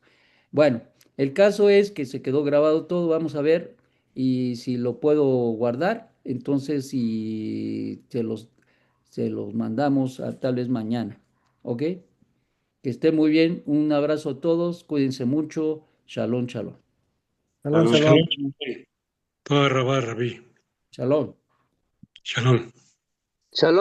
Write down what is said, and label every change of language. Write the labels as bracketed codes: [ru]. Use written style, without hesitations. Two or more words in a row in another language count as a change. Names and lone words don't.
[es] Bueno, el caso es que se quedó grabado todo. Vamos a ver y si lo puedo guardar. Entonces, si se los mandamos a tal vez mañana. ¿Ok? Que esté muy bien. Un abrazo a todos. Cuídense mucho. [he] שלום, שלום. Shalom, Shalom, shalom. שלום. תודה רבה, רבי. Shalom. Shalom. Shalom.